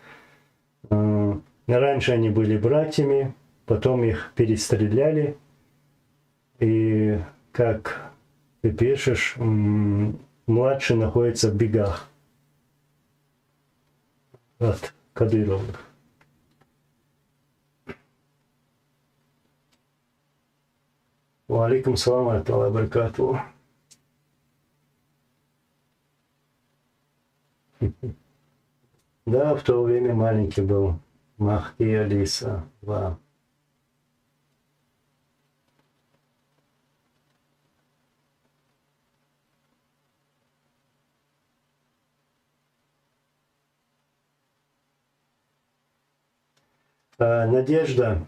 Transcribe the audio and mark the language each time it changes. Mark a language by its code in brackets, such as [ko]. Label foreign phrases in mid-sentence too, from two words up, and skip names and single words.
[ru] Раньше они были братьями, потом их перестреляли, и, как ты пишешь, младший находится в бегах от Кадыровых. [ar] وعليكم السلام وبركاته. [ru] Да, в то время маленький был Махди Алиса. Да. Надежда.